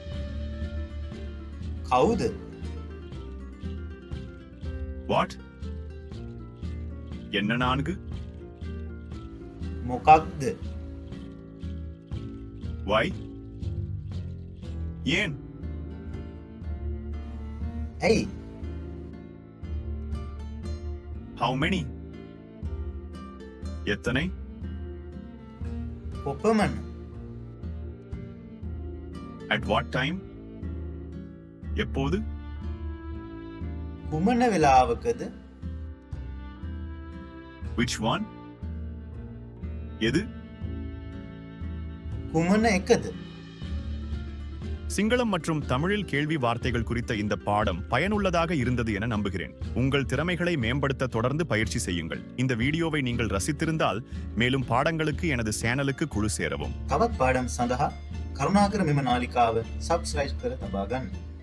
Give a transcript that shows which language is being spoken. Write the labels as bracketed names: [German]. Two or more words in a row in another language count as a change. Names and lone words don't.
[Sinhala] කවුද? [Tamil] What? என்ன நான்கு? [Sinhala] මොකක්ද? [Tamil] Why? ஏன்? [Sinhala] ඇයි? [English] How many? எத்தனை? [Sinhala] කොපමණ? [English] At what time? [Tamil] எப்போது? [Sinhala] කුමන වෙලාවකද? [English] Which one? [Tamil] எது? [Sinhala] කුමන එකද? [Tamil] சிங்களம் மற்றும் தமிழில் கேள்வி வார்த்தைகள் குறித்த இந்த பாடம் பயனுள்ளதாக இருந்தது என நம்புகிறேன். உங்கள் திறமைகளை மேம்படுத்த தொடர்ந்து பயிற்சி செய்யுங்கள். இந்த வீடியோவை நீங்கள் ரசித்திருந்தால் மேலும் பாடங்களுக்கு எனது சேனலுக்கு குழு சேரவும். [Sinhala] තවත් පාඩම් සඳහා කරුණාකර මෙම නාලිකාව සබ්ස්ක්‍රයිබ් කර තබා ගන්න.